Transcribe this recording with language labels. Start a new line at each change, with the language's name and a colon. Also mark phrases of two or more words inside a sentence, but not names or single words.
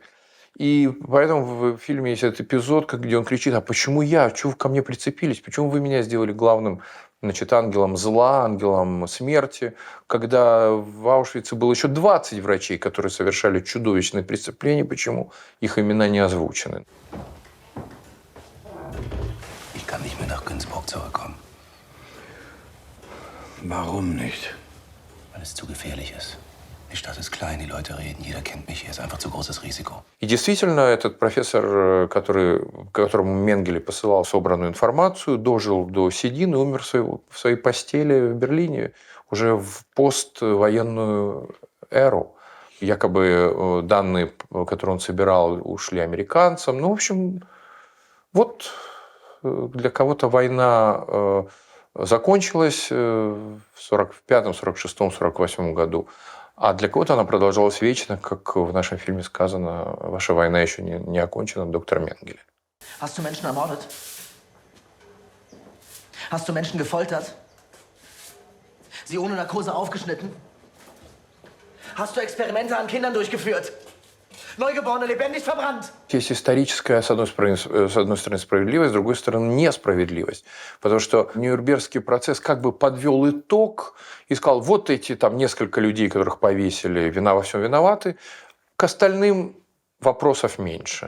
Russian: И поэтому в фильме есть этот эпизод, где он кричит: а почему я? Чего вы ко мне прицепились? Почему вы меня сделали главным, значит, ангелом зла, ангелом смерти? Когда в Аушвице было еще 20 врачей, которые совершали чудовищные преступления, почему их имена не озвучены?
German: Ich kann nicht mehr nach Günzburg zurückkommen. Warum nicht? Weil es zu gefährlich ist. Die Stadt ist klein, die Leute reden, jeder kennt mich, hier ist einfach zu großes Risiko.
Russian: И действительно, этот профессор, которому Менгеле посылал собранную информацию, дожил до седин и умер в своей постели в Берлине уже в поствоенную эру. Якобы данные, которые он собирал, ушли американцам. Ну, в общем, вот для кого-то война закончилась в 45-м, 46-м, 48-м году. А для кого-то она продолжалась вечно, как в нашем фильме сказано, «Ваша война еще не окончена», доктор Менгеле.
German: Hast du Menschen ermordet? Hast du Menschen gefoltert? Sie ohne Narkose aufgeschnitten? Hast du Experimente an Kindern durchgeführt? Neugeborene lebendig verbrannt?
Russian: Есть историческая, с одной стороны, справедливость, с другой стороны, несправедливость. Потому что Нюрнбергский процесс как бы подвел итог и сказал, вот эти там несколько людей, которых повесили, вина во всем виноваты, к остальным вопросов меньше.